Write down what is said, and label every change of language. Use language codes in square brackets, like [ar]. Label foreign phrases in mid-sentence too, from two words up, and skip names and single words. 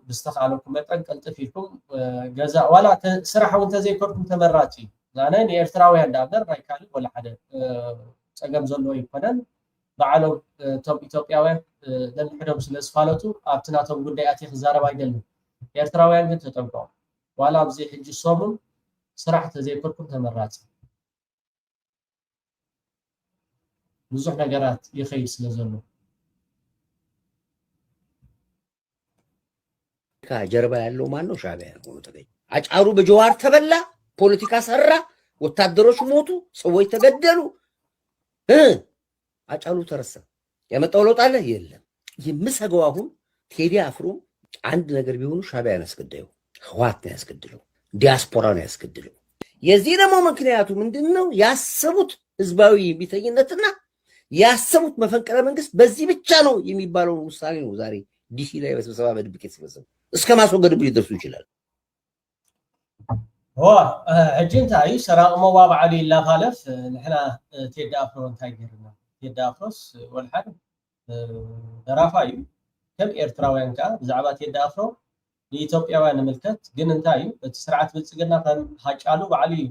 [ti] ብዝተኻለኩም መጠን ቀልጥፍ ኢልኩም ገዛ ዋላ ስራሕ እውን ተዘይከርኩም ተመራፂ እዩ። ዛነ ንኤርትራውያን ዳበር ናይ ካልእ ወላ ሓደ ፀገም ዘለዎ ይኮነን። ባዕሎም እቶም ኢትዮጵያውያን ነንሕዶም ስለ ዝፋለጡ ኣብቲ ናቶም ጉዳይ ኣትየ ክዛረብ ኣይደልን። ኤርትራውያን ግን ተጠንቀቑ። ዋላ ኣብዚ ሕጂ ሰሙን ስራሕ ተዘይከርኩም ተመራፂ ብዙሕ ነገራት ይኸይድ ስለ ዘሎ [am] ጀርባ ያለው ማን ነው? ሻዕቢያ ሆኖ ተገኘ። አጫሉ በጀዋር ተበላ፣ ፖለቲካ ሰራ፣ ወታደሮች ሞቱ፣ ሰዎች ተገደሉ። አጫሉ ተረሳ። ያመጣው ለውጥ አለ የለም። የምሰገው አሁን ቴዲ አፍሮ አንድ ነገር ቢሆኑ ሻዕቢያን ያስገደለው ህወሓት ነው ያስገድለው፣ ዲያስፖራ ነው ያስገድለው። የዚህ ደግሞ ምክንያቱ ምንድነው? ያሰቡት ህዝባዊ እምቢተኝነትና ያሰቡት መፈንቅለ መንግስት በዚህ ብቻ ነው የሚባለው ውሳኔ ነው ዛሬ ዲሲ ላይ በስብሰባ በድብቅ የተሰበሰበው። እስከ ማስወገድ ሊደርሱ ይችላል። [ti] ሕጂ እንታይ እዩ ሰራቕ መዋባዕሉ ይላፋለፍ ንሕና ቴዲ ኣፍሮ እንታይ ገይርና? ቴዲ ኣፍሮስ ወልሓድ ደራፋ እዩ። ከም ኤርትራውያን ከዓ ብዛዕባ ቴዲ ኣፍሮ ንኢትዮጵያውያን ንምልከት ግን እንታይ እዩ እቲ ስርዓት ብልፅግና ከም ሃጫሉ ባዕሉ